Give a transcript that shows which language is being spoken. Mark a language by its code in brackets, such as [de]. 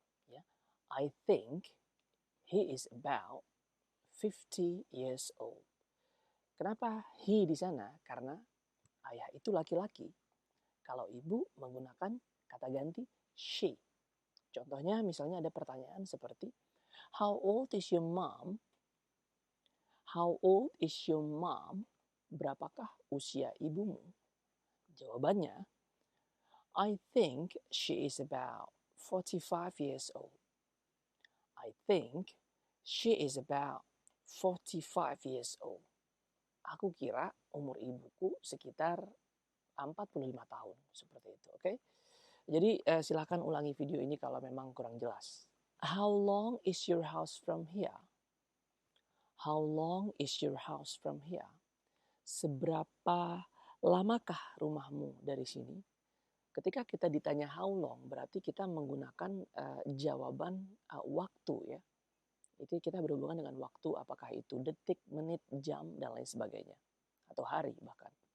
[en] Ya, I think he is about 50 years old. [id] Kenapa he di sana? Karena ayah itu laki-laki. Kalau ibu menggunakan kata ganti she. Contohnya misalnya ada pertanyaan seperti [en] how old is your mom? How old is your mom? [id] Berapakah usia ibumu? Jawabannya, [en] I think she is about 45 years old. I think she is about 45 years old. [id] Aku kira umur ibuku sekitar 45 tahun, seperti itu, oke? Jadi silahkan ulangi video ini kalau memang kurang jelas. [en] How long is your house from here? How long is your house from here? [id] Seberapa lamakah rumahmu dari sini? Ketika kita ditanya [en] how long, [id] berarti kita menggunakan jawaban waktu ya. Itu kita berhubungan dengan waktu, apakah itu detik, menit, jam, dan lain sebagainya. Atau hari bahkan.